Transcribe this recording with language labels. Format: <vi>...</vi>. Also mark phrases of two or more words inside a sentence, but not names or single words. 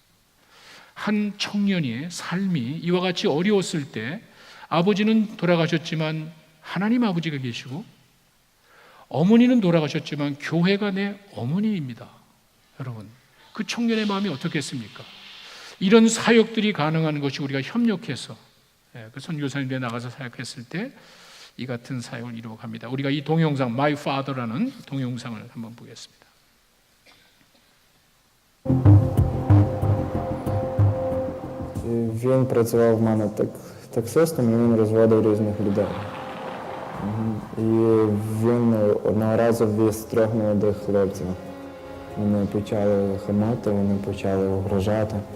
<ko>한 청년의 삶이 이와 같이 어려웠을 때 아버지는 돌아가셨지만 하나님 아버지가 계시고 어머니는 돌아가셨지만 교회가 내 어머니입니다. 여러분, 그 청년의 마음이 어떻겠습니까? 이런 사역들이 가능한 것이 우리가 협력해서 그 선교사님들에 나가서 사역했을 때 이 같은 사역을 이루어갑니다. 우리가 이 동영상 My Father라는 동영상을 한번 보겠습니다.</ko> <uk>Він працював в мене таксистом, і він розводив різних людей. І він одного разу віз 3 молодих хлопців. Вони почали хамати, вони почали угрожати.</uk>